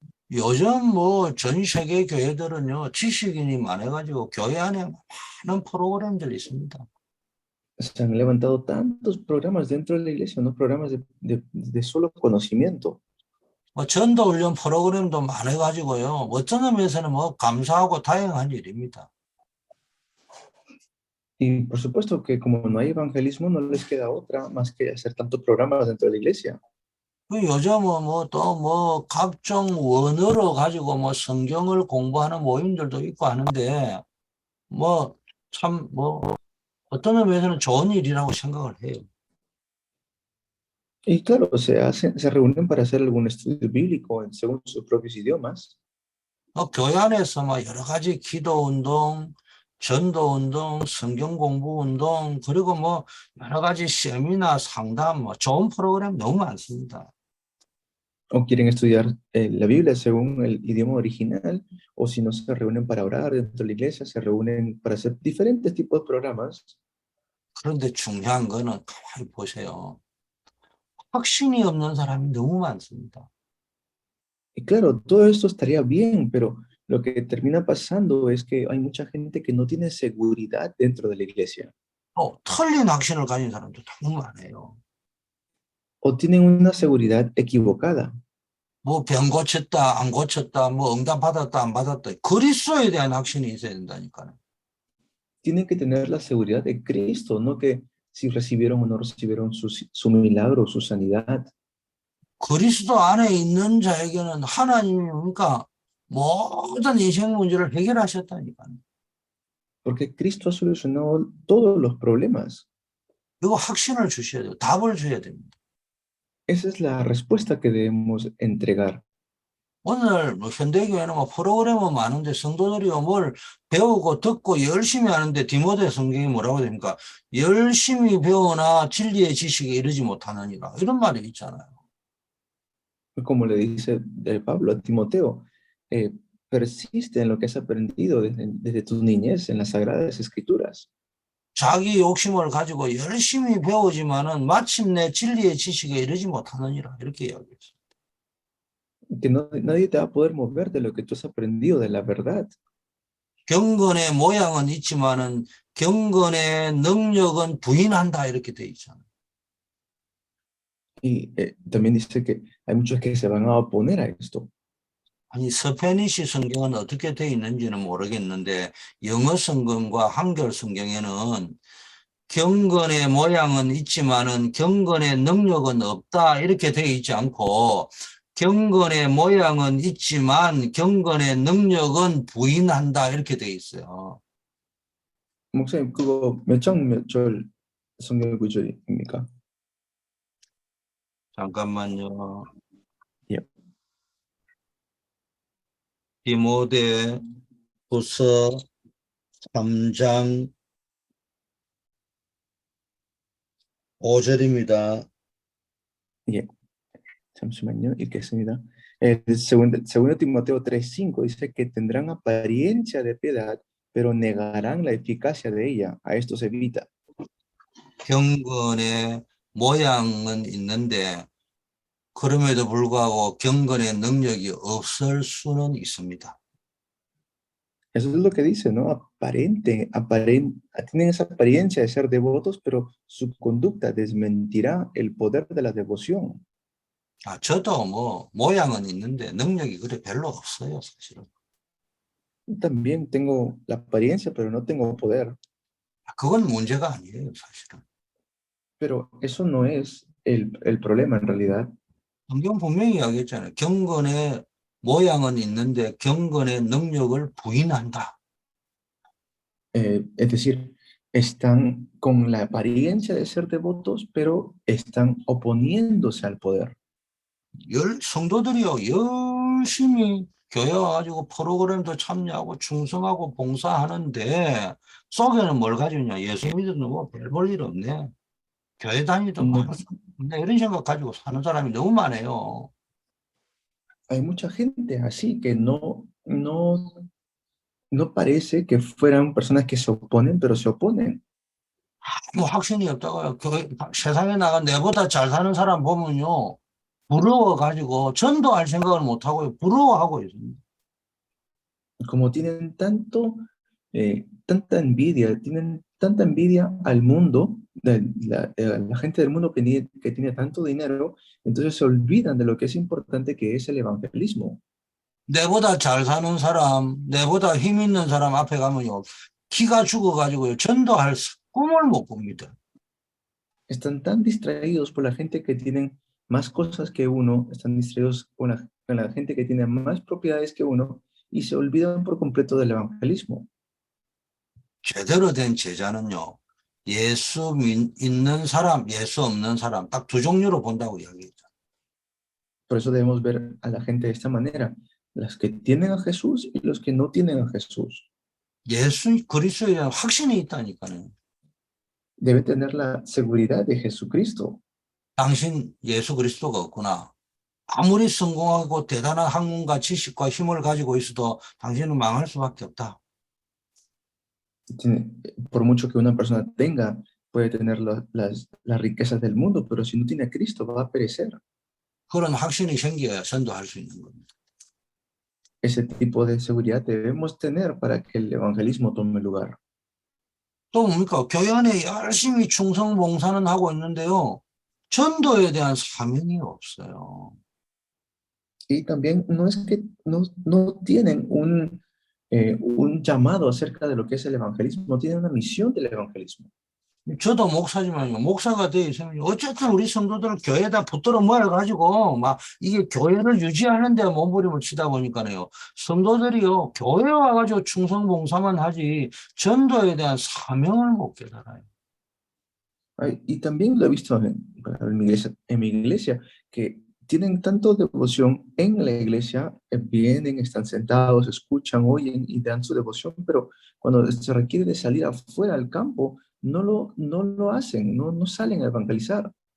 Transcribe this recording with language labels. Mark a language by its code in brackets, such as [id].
[ko] 요즘 뭐 전 세계 교회들은요, 지식인이 많아가지고 교회 안에 많은 프로그램들이 있습니다. [es] Se han levantado tantos programas dentro de la iglesia, no programas de solo conocimiento. [ko] 뭐 전도 훈련 프로그램도 많아가지고요, 어떤 의미에서는 뭐 감사하고 다행한 일입니다. [es] Y por supuesto que como no hay evangelismo, no les queda otra más que hacer tantos programas dentro de la iglesia. [ko] 요즘은 뭐 또 뭐 각종 원어로 가지고 뭐 성경을 공부하는 모임들도 있고 하는데 뭐 참 뭐 어떤 의미에서는 좋은 일이라고 생각을 해요. [es] Y claro, se reúnen para hacer algún estudio bíblico según sus propios idiomas. [ko] 교회 안에서 막 여러 가지 기도 운동, 전도 운동, 성경 공부 운동, 그리고 뭐 여러 가지 세미나, 상담, 뭐 좋은 프로그램 너무 많습니다. [es] O quieren estudiar la Biblia según el idioma original, o si no se reúnen para orar dentro de la iglesia, se reúnen para hacer diferentes tipos de programas. [ko] 그런데 중요한 거는 가만히 보세요. 확신이 없는 사람이 너무 많습니다. [es] Y claro, todo esto estaría bien, pero lo que termina pasando es que hay mucha gente que no tiene seguridad dentro de la iglesia. [ko] 틀린 확신을 가진 사람도 너무 많아요. [es] O tienen una seguridad equivocada. [ko] 뭐 병 고쳤다, 안 고쳤다, 뭐 응답 받았다, 안 받았다. 그리스도에 대한 확신이 있어야 된다니까요. [es] Tienen que tener la seguridad de Cristo, no que si recibieron o no recibieron su milagro, su sanidad. [ko] 그리스도 안에 있는 자에게는 하나님이 그러니까 모든 인생 문제를 해결하셨다니까요. [es] Porque Cristo ha solucionado todos los problemas. [ko] 이거 확신을 주셔야 돼요. 답을 줘야 됩니다. [es] Esa es la respuesta que debemos entregar. [ko] 오늘 뭐 현대교회는 뭐 프로그램은 많은데 성도들이 뭘 배우고 듣고 열심히 하는데 디모데 성경이 뭐라고 됩니까? 열심히 배우나 진리의 지식에 이르지 못하느니라. 이런 말이 있잖아요. [es] Como le dice Pablo a Timoteo, persiste en lo que has aprendido desde tu niñez en las Sagradas Escrituras. [ko] 자기 욕심을 가지고 열심히 배우지만은 마침내 진리의 지식에 이르지 못하느니라. 이렇게 이야기했어요. [es] Que nadie te va a poder mover de lo que tú has aprendido de la verdad. [ko] 경건의 모양은 있지만은 경건의 능력은 부인한다. 이렇게 돼 있잖아요. [es] Y también dice que hay muchos que se van a oponer a esto. [ko] 아니 스페니시 성경은 어떻게 돼 있는지는 모르겠는데 영어 성경과 한글 성경에는 경건의 모양은 있지만은 경건의 능력은 없다 이렇게 돼 있지 않고 경건의 모양은 있지만 경건의 능력은 부인한다 이렇게 돼 있어요. 목사님, 그거 몇 장 몇 절 성경 구절입니까? 잠깐만요. 예. 디모데 후서 3장 5절입니다. 예. 잠시만요. 읽겠습니다. [es] Segundo Timoteo 3:5 dice que tendrán apariencia de piedad, pero negarán la eficacia de ella. A esto se evita. [ko] 경건의 모양은 있는데 그럼에도 불구하고 경건의 능력이 없을 수는 있습니다. [es] Eso es lo que dice, ¿no? Tienen esa apariencia de ser devotos, pero su conducta desmentirá el poder de la devoción. [ko] 저도 뭐 모양은 있는데 능력이 그래 별로 없어요, 사실은. [es] También tengo la apariencia, pero no tengo poder. [ko] 그건 문제가 아니에요, 사실은. [es] Pero eso no es el problema en realidad. [ko] 성경 분명히 이야기했잖아요. 경건의 모양은 있는데 경건의 능력을 부인한다. [es] Es decir, están con la apariencia de ser devotos, pero están oponiéndose al poder. [ko] 성도들이요, 열심히 교회 와가지고 프로그램도 참여하고 충성하고 봉사하는데 속에는 뭘 가지고 있냐? 예수 믿어도 뭐 별 볼 일 없네. 교회 다니도 뭐 Mu- 이런 생각 가지고 사는 사람이 너무 많아요. [es] Hay mucha gente así que no parece que fueran personas que se oponen, pero se oponen. [ko] 뭐 확신이 없다고요. 세상에 나가 내보다 잘 사는 사람 보면요. 부러워가지고 전도할 생각을 못하고 부러워하고 있습니다. [es] Como tienen tanta envidia al mundo, la gente del mundo que tiene tanto dinero, entonces se olvidan de lo que es importante, que es el evangelismo. [ko] 내보다 잘 사는 사람, 내보다 힘 있는 사람 앞에 가면요. 기가 죽어가지고요. 전도할 꿈을 못 꿉니다. [es] Están tan distraídos por la gente que tienen más cosas que uno, están distraídos con la gente que tiene más propiedades que uno y se olvidan por completo del evangelismo. [ko] 제대로 된 제자는요. 예수 있는 사람, 예수 없는 사람 딱 두 종류로 본다고 이야기했죠. [es] Por eso debemos ver a la gente de esta manera, las que tienen a Jesús y los que no tienen a Jesús. [ko] 예수 그리스도에 대한 확신이 있다니까요. [es] Debe tener la seguridad de Jesucristo. [ko] 당신 예수 그리스도가 없구나. 아무리 성공하고 대단한 학문과 지식과 힘을 가지고 있어도 당신은 망할 수밖에 없다. [es] Por mucho que una persona tenga, puede tener las riquezas del mundo, pero si no tiene a Cristo va a perecer. [ko] 그런 확신이 생겨야 전도할 수 있는 겁니다. [es] Ese tipo de seguridad debemos tener para que el evangelismo tome lugar. [ko] 또 뭡니까? 교회 안에 열심히 충성 봉사는 하고 있는데요. 전도에 대한 사명이 없어요. [es] Y también no es que no tienen un llamado acerca de lo que es el evangelismo, no tienen una misión del evangelismo. [ko] 저도 목사지만요. 목사가 돼 있으면 어쨌든 우리 성도들 교회에다 붙들어 모아가지고 막 이게 교회를 유지하는 데 몸부림을 치다 보니까요. 성도들이요. 교회 와가지고 충성 봉사만 하지 전도에 대한 사명을 못 깨달아요. [es] Y también lo he visto en mi iglesia, que tienen tanto devoción en la iglesia, vienen, están sentados, escuchan, oyen y dan su devoción, pero cuando se requiere de salir afuera al campo, no lo hacen, no salen a evangelizar.